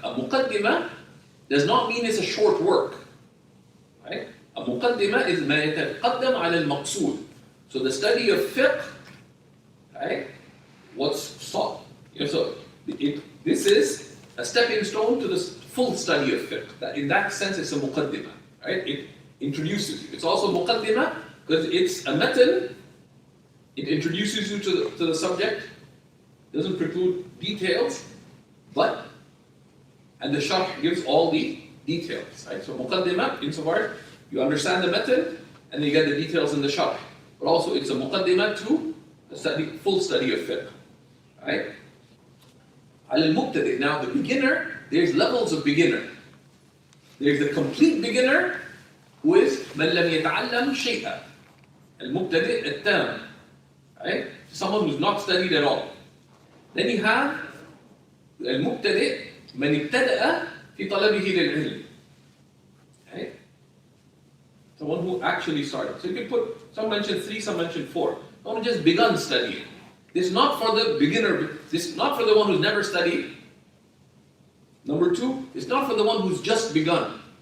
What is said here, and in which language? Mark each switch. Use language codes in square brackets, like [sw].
[en] A muqaddimah does not mean it's a short work. Right? A muqaddimah is [ar] ما يتقدم على المقصود. [en] So the study of fiqh, right? What's sought. So this is a stepping stone to the full study of fiqh. In that sense, it's a muqaddimah. Right? It introduces you. It's also muqaddimah because it's a matan. It introduces you to the subject. Doesn't preclude details, and the sharh gives all the details. Right? So muqaddimah, insofar you understand the method, and then you get the details in the sharh. But also it's a muqaddimah to the full study of fiqh. Right? Al-Mubtadi', now the beginner, there's levels of beginner. There's the complete beginner who is [ar] مَنْ لَمْ يَتَعَلَّمْ شَيْئًا. [en] Al-Mubtadi' al-Tam. Right? Someone who's not studied at all. Then you have [ar] المبتدئ من ابتدأ في طلبه للعلم. [en] Okay? Someone who actually started. So you can put, some mention 3, some mention 4. Someone just begun studying. This is not for the beginner, this is not for the one who's never studied. Number 2, it's not for the one who's just begun.